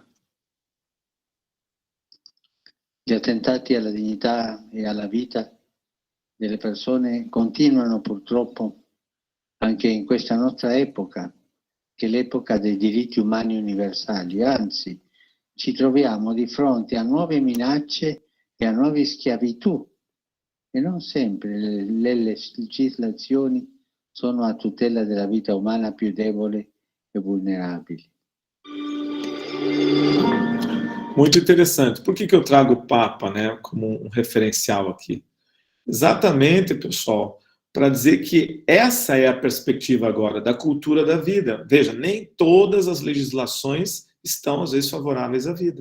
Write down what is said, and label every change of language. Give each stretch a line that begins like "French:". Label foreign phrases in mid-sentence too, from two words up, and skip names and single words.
Italian: Gli attentati alla dignità e alla vita delle persone continuano purtroppo anche in questa nostra epoca, che è l'epoca dei diritti umani universali, anzi ci troviamo di fronte a nuove minacce e a nuove schiavitù e non sempre le legislazioni sono a tutela della vita umana più debole e vulnerabile.
Portuguese: Muito interessante. Por que eu trago o Papa, né, como um referencial aqui? Exatamente, pessoal, para dizer que essa é a perspectiva agora da cultura da vida. Veja, nem todas as legislações estão, às vezes, favoráveis à vida.